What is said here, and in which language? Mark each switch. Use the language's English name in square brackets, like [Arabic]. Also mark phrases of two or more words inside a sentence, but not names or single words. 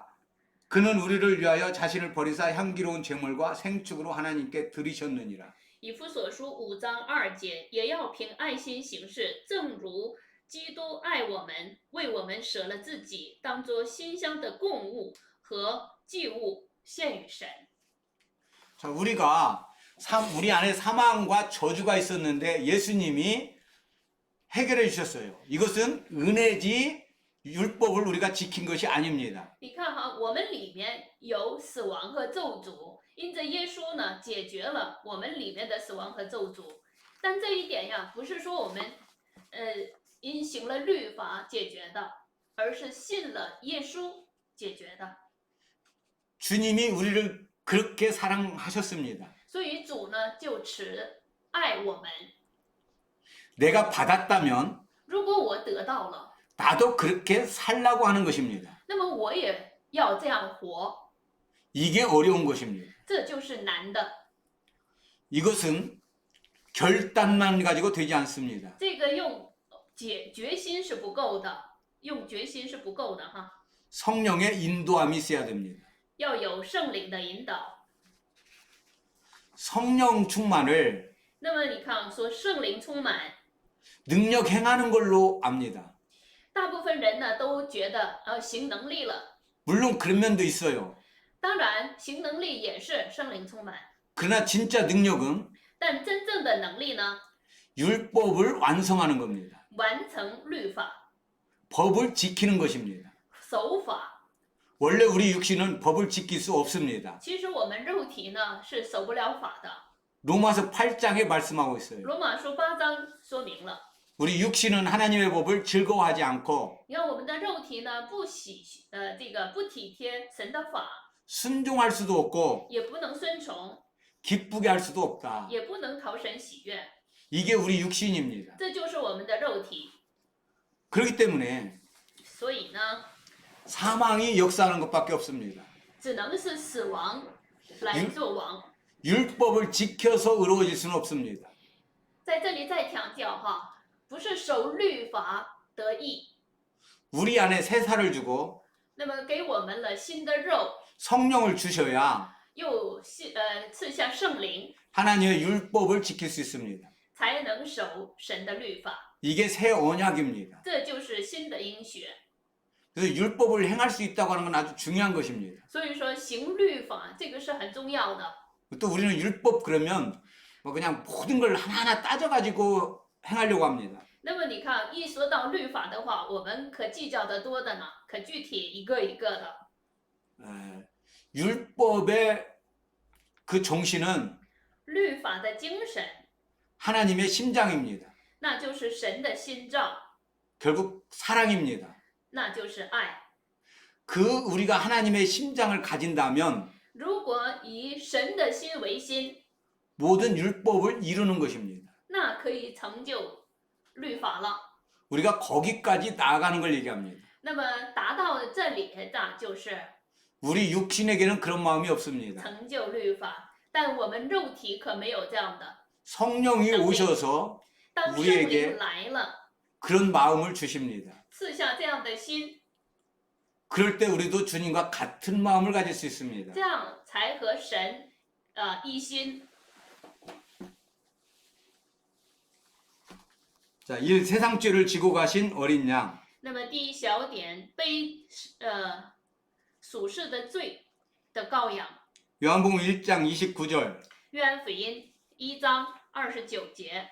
[Korean] 그는 우리를 위하여 자신을 버리사 향기로운 제물과 생축으로 하나님께 드리셨느니라. [Chinese] 以弗所书5章2节，也要凭爱心行事，正如基督爱我们，为我们舍了自己，当作馨香的供物和祭物献与神。 [Korean] 자, 우리 안에 사망과 저주가 있었는데 예수님이 해결해 주셨어요. 이것은 은혜지 율법을 우리가 지킨 것이 아닙니다. [Chinese] 你看哈，我们里面有死亡和咒诅，因着耶稣呢，解决了我们里面的死亡和咒诅。但这一点呀，不是说我们因行了律法解决的，而是信了耶稣解决的。 [Korean] 주님이 우리를 그렇게 사랑하셨습니다. [Chinese] 所以主呢就持爱我们。 [Korean] 내가 받았다면 [Chinese] 如果我得到了， [Korean] 나도 그렇게 살라고 하는 것입니다. [Chinese] 那么我也要这样活， [Korean] 이게 어려운 것입니다. [Chinese] 这就是难的。 [Korean] 이것은 결단만 가지고 되지 않습니다. [Chinese] 这个用决心是不够的，用决心是不够的哈， [Korean] 성령의 인도함이 있어야 됩니다. [Chinese] 要有圣灵的引导。 [Korean] 성령 충만을 [Chinese] 那么你看，说圣灵充满， [Korean] 능력 행하는 걸로 압니다. [Chinese] 大部分人呢都觉得行能力了。 [Korean] 물론 그런 면도 있어요. [Chinese] 当然，行能力也是圣灵充满， [Korean] 그러나 진짜 능력은 [Chinese] 但真正的能力呢， [Korean] 율법을 완성하는 겁니다. [Chinese] 完成律法、 [Korean] 법을 지키는 것입니다. [Chinese] 守法。 [Korean] 원래 우리 육신은 법을 지킬 수 없습니다. [Chinese] 其实我们肉体呢是守不了法的。 [Korean] 로마서 8장에 말씀하고 있어요. [Chinese] 罗马书8章说明了， [Korean] 우리 육신은 하나님의 법을 즐거워하지 않고 [Chinese] 你看我们的肉体呢不体贴神的法， [Korean] 순종할 수도 없고 [Chinese] 也不能顺从， [Korean] 기쁘게 할 수도 없다. [Chinese] 也不能讨神喜悦， [Korean] 이게 우리 육신입니다. [Chinese] 这就是我们的肉体。 [Korean] 그렇기 때문에 [Chinese] 所以呢， [Korean] 사망이 역사하는 것밖에 없습니다. [Chinese] 只能是死亡来做王。 [Korean] 율법을 지켜서 의로워질 수는 없습니다. [Chinese] 在这里再强调哈，不是守律法得义， [Korean] 우리 안에 새 살을 주고 [Chinese] 那么给我们了新的肉， [Korean] 성령을 주셔야 [Chinese] 又赐下圣灵， [Korean] 하나님의 율법을 지킬 수 있습니다. [Chinese] 才能守神的律法。 [Korean] 이게 새 언약입니다. [Chinese] 这就是新的应许。 [Korean] 그래서 율법을 행할 수 있다고 하는 건 아주 중요한 것입니다. [Chinese] 所以说行律法这个是很重要的。 [Korean] 또 우리는 율법 그러면 뭐 그냥 모든 걸 하나하나 따져가지고 행하려고 합니다. [Chinese] 那么你看，一说到律法的话，我们可计较的多的呢，可具体一个一个的。 [Korean] 율법의 그 정신은 [Chinese] 律法的精神， [Korean] 하나님의 심장입니다. [Chinese] 那就是神的心脏， [Korean] 결국 사랑입니다. [Chinese] 那就是爱。 [Korean] 그 우리가 하나님의 심장을 가진다면 [Chinese] 如果以神的心为心， [Korean] 모든 율법을 이루는 것입니다. [Chinese] 那可以成就律法了。 [Korean] 우리가 거기까지 나아가는 걸 얘기합니다. [Chinese] 那么达到这里的就是 [Korean] 우리 육신에게는 그런 마음이 없습니다. [Chinese] 成就律法，但我们肉体可没有这样的。 [Korean] 성령이 오셔서 [Chinese] 当圣 [Korean] 우리에게 [Chinese] 灵来了， [Korean] 그런 마음을 주십니다. [Chinese] 赐下这样的心， [Korean] 그럴 때 우리도 주님과 같은 마음을 가질 수 있습니다. [Chinese] 这样才和神一心。 [Korean] 자, 이 세상 죄를 지고 가신 어린 양. [Chinese] 那么第一小点，背属世的罪的羔羊。 [Korean] 요한복음 1장 29절. [Chinese] 约翰福音1章29节，